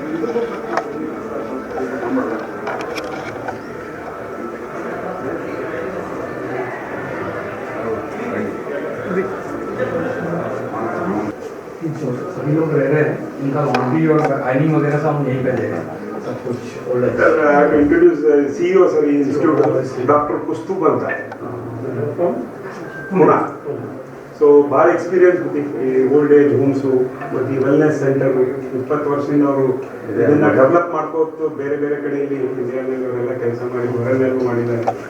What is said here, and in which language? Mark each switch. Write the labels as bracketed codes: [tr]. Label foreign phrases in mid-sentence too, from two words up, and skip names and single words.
[hi] सभी लोग रह रहे हैं इनका लॉन्ड्री और आयनिंग वगैरह सब हम यहीं कर देंगे सब कुछ [en] introduce CEO sir [kn] ಈ [en] institute doctor [kn] ಕುಸ್ತೂಬ್ ಅಂತ ಪುಣೆ. ಸೊ ಭಾಳ ಎಕ್ಸ್ಪೀರಿಯನ್ಸ್ ಈ [en] old age homes [kn] ಮತ್ತು ಈ [en] wellness center [kn] 20 ವರ್ಷದಿಂದ ಅವರು ಇದನ್ನ ಡೆವಲಪ್ ಮಾಡ್ಕೋತು ಬೇರೆ ಬೇರೆ ಕಡೆಯಲ್ಲಿ ಇಂಡಿಯಾದಲ್ಲಿ ಅವರೆಲ್ಲ ಕೆಲಸ ಮಾಡಿ ಹೊರಗೆಲ್ಲೂ ಮಾಡಿದ್ದಾರೆ.